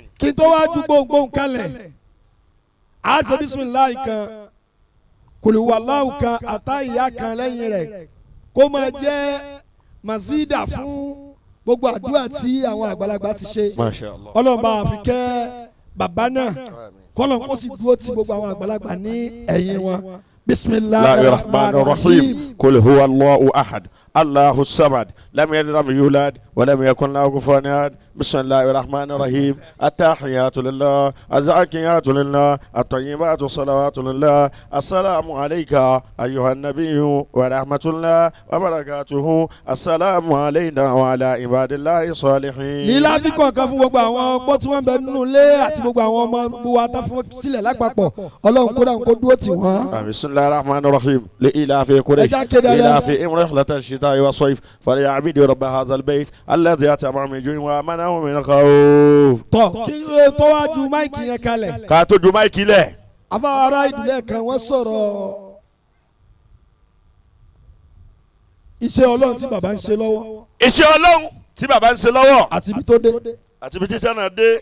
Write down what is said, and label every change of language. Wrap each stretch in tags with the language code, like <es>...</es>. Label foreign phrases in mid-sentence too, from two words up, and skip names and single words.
<yo>kí n tó wá ju gbóngbóng kalẹ̀ a ṣe bisimilayi kan kùlùwàláwù kan àtàyà kan lẹ́yìn rẹ̀ kó máa jẹ́ mazida fún gbogbo àdúrà tí àwọn àgbàlagbà ti ṣe.</yo> <ar>ما شاء الله.</ar> <yo>Ọlọ́run bá wa fi kẹ́ bàbá náà kọ́lọ́n kó sì dúró ti gbogbo àwọn àgbàlagbà ní ẹ̀yìn wọn.</yo> <ar>بسم الله الرحمن الرحيم. قل هو الله أحد الله الصمد لم يلد ولم يولد ولم يكن له كفوا أحد. بسم الله الرحمن الرحيم التحيات لله الزاكيات لله الطيبات الصلوات لله السلام عليك أيها النبي ورحمة الله وبركاته السلام علينا وعلى عباد الله الصالحين.</ar> <yo>lílá fi kọ̀ọ̀kan fún gbogbo àwọn ọgbọ́n tí wọ́n bẹ nínú ilé àti gbogbo àwọn ọmọ wa tá fún sílẹ̀ lápapọ̀ Ọlọ́run kó dáhùn kó dúró tì wọ́n.</yo> <ar>بسم الله الرحمن الرحيم لإلاف قريش إلاف رحلة الشتاء والصيف فليعبدوا رب هذا البيت الذي أطعمهم من جوع وآمنهم من خوف.</ar> <yo>tọ́ kí tó wá ju máìkì yẹn kalẹ̀. ká tó ju máìkì lẹ̀. afáwọn ará ìdílé kan wọ́n sọ̀rọ̀ iṣẹ́ Ọlọ́run tí bàbá ń ṣe lọ́wọ́. iṣẹ́ Ọlọ́run tí bàbá ń ṣe lọ́wọ́. àti ibi tó dé. àti ibi tí sẹ́nà dé.</yo>